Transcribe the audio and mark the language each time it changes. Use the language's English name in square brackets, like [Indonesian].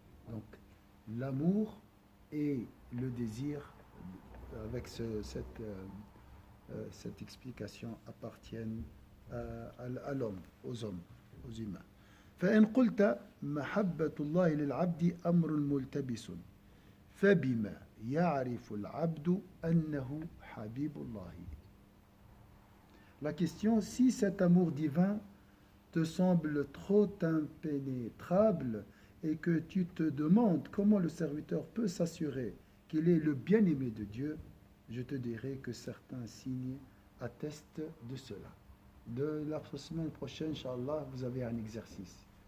[French] Donc, l'amour et le désir, avec cette explication, appartiennent à l'homme, aux hommes, aux humains. [Arabic] فإن قلت محبة الله للعبد أمر ملتبس فبما يعرف العبد أنه حبيب الله. [French] La question, si cet amour divin te semble trop impénétrable et que tu te demandes comment le serviteur peut s'assurer qu'il est le bien-aimé de Dieu, je te dirai que certains signes attestent de cela. De la semaine prochaine, Inch'Allah, vous avez un exercice